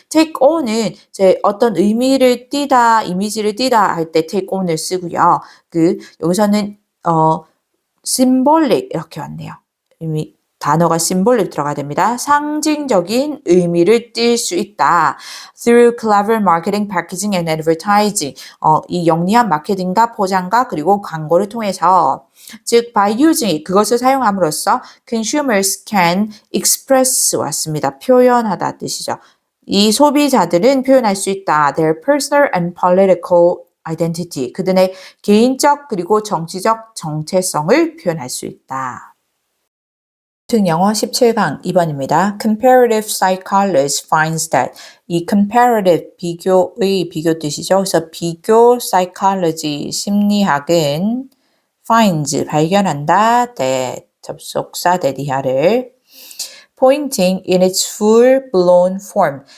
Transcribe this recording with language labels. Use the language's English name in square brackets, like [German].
[Korean] take on은 이제 어떤 의미를 띠다, 이미지를 띠다 할 때 take on을 쓰고요. 여기서는 symbolic 이렇게 왔네요. 단어가 symbolic 들어가야 됩니다. 상징적인 의미를 띌 수 있다. [English] Through clever marketing, packaging and advertising. [Korean] 이 영리한 마케팅과 포장과 그리고 광고를 통해서 즉 by using 그것을 사용함으로써 [English] consumers can express [Korean] 왔습니다. 표현하다 뜻이죠. 이 소비자들은 표현할 수 있다. [English] Their personal and political identity. [Korean] 그들의 개인적 그리고 정치적 정체성을 표현할 수 있다. 영어 17강 2번입니다. [English] Comparative psychologist finds that [Korean] 이 comparative 비교의 비교 뜻이죠. 그래서 비교 psychology 심리학은 finds 발견한다. [English] that [Korean] 접속사 대디하를 [English] pointing in its full-blown form.